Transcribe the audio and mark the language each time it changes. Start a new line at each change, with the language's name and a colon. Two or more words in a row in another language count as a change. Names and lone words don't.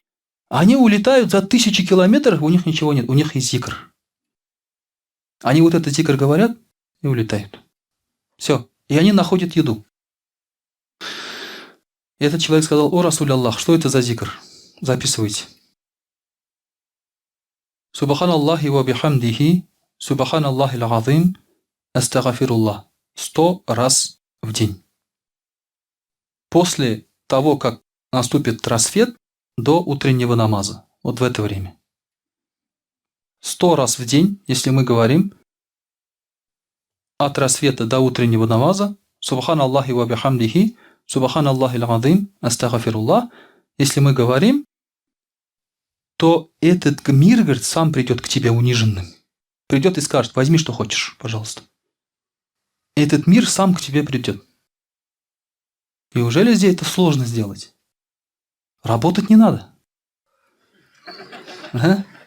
Russian: Они улетают за 1000 километров, у них ничего нет. У них есть зикр. Они вот этот зикр говорят и улетают. Все. И они находят еду. И этот человек сказал: о
Arabic: رسول الله,
Russian: что это за зикр? Записывайте.
Arabic: سبحان الله وبحمده سبحان الله العظيم أستغفر الله.
Russian: 100 раз в день. после того, как наступит рассвет, до утреннего намаза. Вот в это время. 100 раз в день, если мы говорим от рассвета до утреннего намаза,
Arabic: سبحان الله وبحمده سبحان الله العظيم أستغفر الله,
Russian: если мы говорим, то этот мир, говорит, сам придет к тебе униженным. Придет и скажет: возьми, что хочешь, пожалуйста. Этот мир сам к тебе придет. Неужели здесь это сложно сделать? Работать не надо. Ага.